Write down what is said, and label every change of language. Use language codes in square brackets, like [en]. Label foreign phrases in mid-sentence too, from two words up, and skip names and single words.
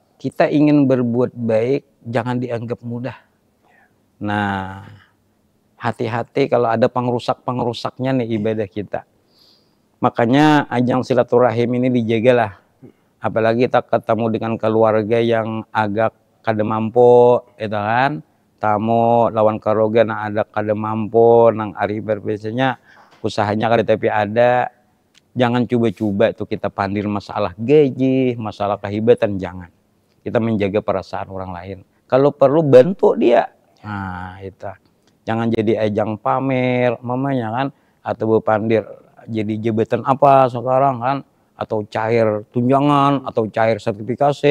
[id] Kita ingin berbuat baik, jangan dianggap mudah. Nah, hati-hati kalau ada pengrusak-pengerusaknya nih ibadah kita. Makanya ajang silaturahim ini dijagalah. Apalagi kita ketemu dengan keluarga yang agak kada mampu, itu kan. [bjn] Tamu lawan keluarga yang ada kada mampu, nang ari biasanya usahanya kada tapi ada. [id] Jangan coba-coba tuh kita pandir masalah gaji, masalah kehebatan, jangan. Kita menjaga perasaan orang lain. Kalau perlu bantu dia. Nah, itu. Jangan jadi ajang pamer, mamanya kan, atau berpandir jadi jabatan apa sekarang kan, atau cair tunjangan, atau cair sertifikasi.